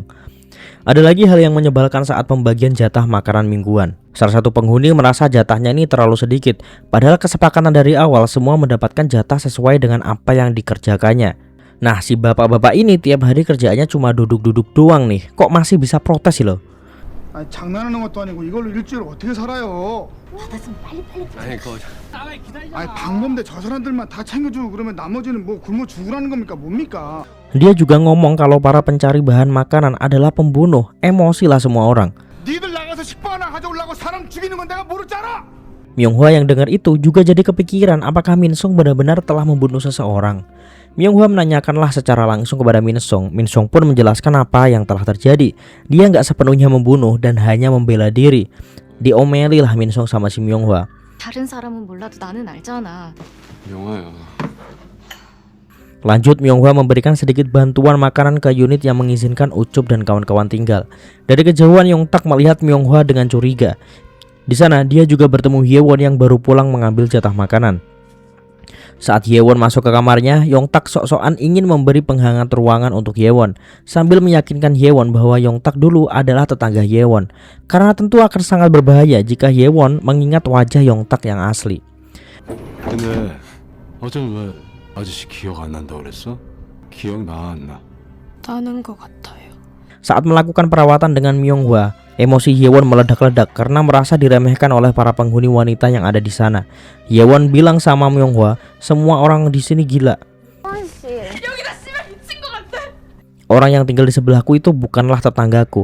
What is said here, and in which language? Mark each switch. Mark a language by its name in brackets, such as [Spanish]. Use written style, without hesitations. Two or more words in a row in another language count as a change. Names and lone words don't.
[Indonesian] Ada lagi hal yang menyebalkan saat pembagian jatah makanan mingguan. Salah satu penghuni merasa jatahnya ini terlalu sedikit, padahal kesepakatan dari awal semua mendapatkan jatah sesuai dengan apa yang dikerjakannya. Nah, si bapak-bapak ini tiap hari kerjaannya cuma duduk-duduk doang nih. Kok masih bisa protes sih lo? [Korean] 아니 장난하는 것도 아니고 이걸로 일주일 어떻게 살아요? 아니 방범대 저 사람들만 다 챙겨주고 그러면 나머지는 뭐 굶어 죽으라는 겁니까 뭡니까? [Indonesian] Dia juga ngomong kalau para pencari bahan makanan adalah pembunuh. Emosi lah semua orang. [Korean] 니들 나가서 식빵 하나 가져오려고 사람 죽이는 건 내가 모르잖아. [Indonesian] Myung-hwa yang dengar itu juga jadi kepikiran apakah Min Sung benar-benar telah membunuh seseorang. Myung-hwa menanyakanlah secara langsung kepada Min Sung. Min Sung pun menjelaskan apa yang telah terjadi. Dia nggak sepenuhnya membunuh dan hanya membela diri. Diomelilah Min Sung sama si Myung-hwa. [Korean] 다른 사람은 몰라도 나는 알잖아. 영화야. [Indonesian] Lanjut, Myung-hwa memberikan sedikit bantuan makanan ke unit yang mengizinkan Ucup dan kawan-kawan tinggal. Dari kejauhan Yongtak melihat Myung-hwa dengan curiga. Di sana dia juga bertemu Hyewon yang baru pulang mengambil jatah makanan. Saat Hyewon masuk ke kamarnya, Yongtak sok-sokan ingin memberi penghangat ruangan untuk Hyewon sambil meyakinkan Hyewon bahwa Yongtak dulu adalah tetangga Hyewon. Karena tentu akan sangat berbahaya jika Hyewon mengingat wajah Yongtak yang asli. [Korean] 근데 어제는 왜 아저씨 기억 안 난다고 그랬어? 기억나 안 나? 나는 것 같아요. [Indonesian] Saat melakukan perawatan dengan Myung-hwa, emosi Hyewon meledak-ledak karena merasa diremehkan oleh para penghuni wanita yang ada di sana. Hyewon bilang sama Myung-hwa, semua orang di sini gila. Orang yang tinggal di sebelahku itu bukanlah tetanggaku.